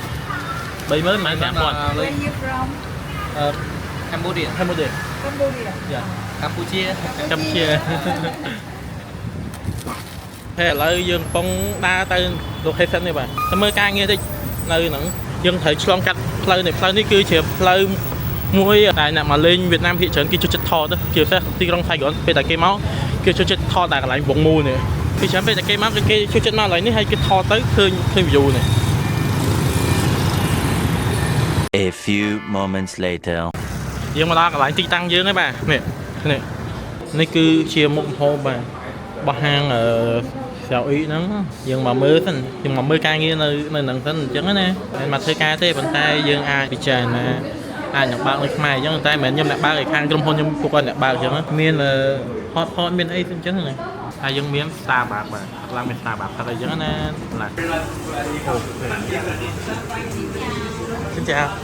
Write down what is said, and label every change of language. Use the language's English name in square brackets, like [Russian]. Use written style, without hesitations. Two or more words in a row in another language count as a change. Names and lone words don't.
[English] Cambodia yeah Cambodia [Khmer] ហើយឥឡូវយើងកំពុងដើរទៅ location នេះបាទទៅមើលការងារតិចនៅហ្នឹងយើងត្រូវឆ្លងកាត់ផ្លូវនេះគឺជាផ្លូវមួយតែអ្នកមកលេងវៀតណាមភាគច្រើនគេចូលចិត្តថតទៅជាពិសេសទីក្រុងសៃហ្គនពេលតែគេមកគេចូលចិត្តថតតែកន្លែងវងមូលនេះពីច្រើនពេលតែគេមកគេចូលចិត្តមកកន្លែងនេះហើយគេថតទៅឃើញ view នេះ [English] A few moments later [Khmer] យើងមកដល់កន្លែងទីតាំងយើងហើយបាទនេះគឺជាមុខម្ហូបបាទរបស់ហាងសៅអ៊ីហ្នឹងយើងមកមើលសិនយើងមកមើលការងារនៅហ្នឹងសិនអញ្ចឹងណាមិនមកធ្វើការទេប៉ុន្តែយើងអាចពិចារណាអាចនឹងបើកនៅខ្មែរអញ្ចឹងតែមិនមែនខ្ញុំអ្នកបើកឯខាងក្រុមហ៊ុនខ្ញុំពួកគាត់អ្នកបើកអញ្ចឹងមានហតមានអីអញ្ចឹងណាហើយយើងមាន Starbucks បាទឡើងមាន Starbucks ថាអីចឹងណាឡាអូ [Vietnamese] xin chào